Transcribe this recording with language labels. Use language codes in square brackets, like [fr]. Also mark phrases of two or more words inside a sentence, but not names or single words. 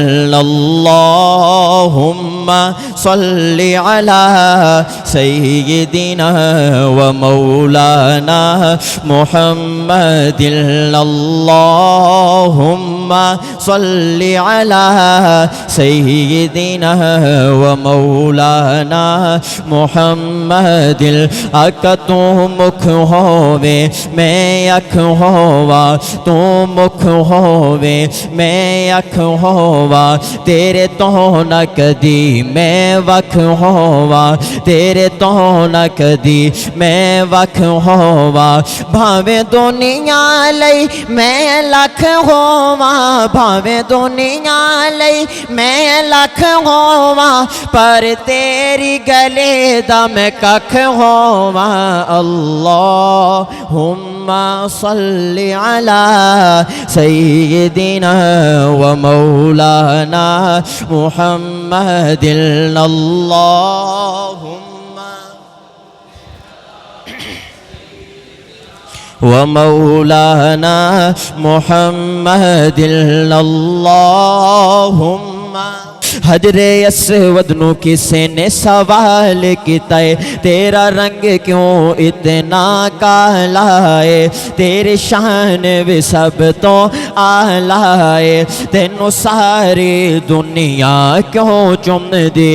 [ar] اللهم صل على سيدنا و مولانا محمد. اللهم صل على سيدنا و مولانا محمد. [pa] آقا تو مکھ ہووے میں اکھ ہووا، تو مکھ ہووے میں اکھ ہووا، تیرے توں نہ کدی میں وکھ ہووا، تیرے توں نہ کدی میں وکھ ہووا. بھاویں دنیا لئی میں لکھ ہووا، بھاویں دنیا لئی میں لکھ ہووا، پر تیری گلے دا میں ککھ ہووا. [ar] اللهم صل على سيدنا و مولانا محمد. اللهم و مولانا محمد. [pa] اللہم حجرِ اسود نوں کسے نے سوال کیتا ہے، تیرا رنگ کیوں اتنا کالا ہے، تیری شان بھی سب توں اعلیٰ ہے، تینوں ساری دنیا کیوں چم دی.